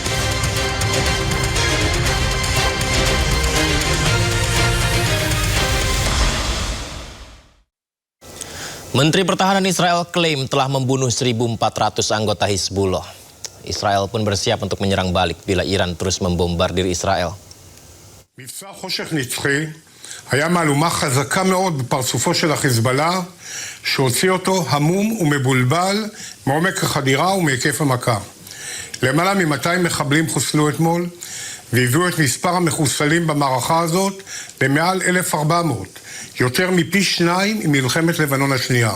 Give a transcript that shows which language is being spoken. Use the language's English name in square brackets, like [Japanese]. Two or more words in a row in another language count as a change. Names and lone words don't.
[Indonesian] Menteri Pertahanan Israel klaim telah membunuh 1.400 anggota Hizbullah. Israel pun bersiap untuk menyerang balik bila Iran terus membombardir Israel. [Hebrew] מבצע חושך נצחי היה מהלומה חזקה מאוד בפרצופו של החיזבאללה שהוציא אותו המום ומבולבל מעומק החדירה ומהיקף המכה. למעלה מ-200 מחבלים חוסלו אתמול והביאו את מספר המחוסלים במערכה הזאת למעל 1,400, יותר מפי 2 עם מלחמת לבנון השנייה.